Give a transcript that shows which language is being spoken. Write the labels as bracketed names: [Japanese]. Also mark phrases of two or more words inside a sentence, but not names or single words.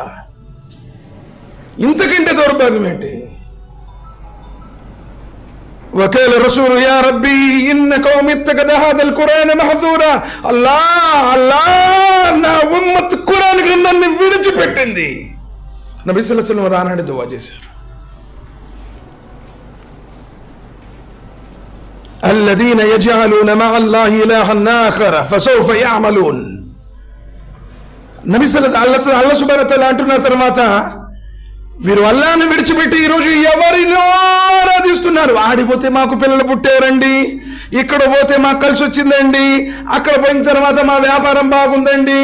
[Telugu] ఇంతకంటే దౌర్భాగ్యం ఏంటి? [Arabic] وقال الرسول يا رب إن قومي اتخذوا هذا القرآن مهجورا. [Telugu] అల్లాహ్ నా ఉమ్మత్ ఖురాన్ గ్రంథాన్ని విడిచిపెట్టింది. నబీ [Arabic] صلى الله عليه وسلم [Telugu] రానాడి దువా చేశారు. [Arabic] الذين يجعلون مع الله إلها آخر فسوف يعملون. [Telugu] నబీ సల్లల్లాహు అల్లాహ్ [Arabic] سبحانه وتعالى [Telugu] అంటున్న తర్వాత, వీరు అల్లాహ్ను విడిచిపెట్టి ఈరోజు ఎవరినో ఆరాధిస్తున్నారు. ఆడిపోతే మాకు పిల్లలు పుట్టారండి, ఇక్కడ పోతే మాకు కలిసి వచ్చిందండి, అక్కడ పోయిన తర్వాత మా వ్యాపారం బాగుందండి.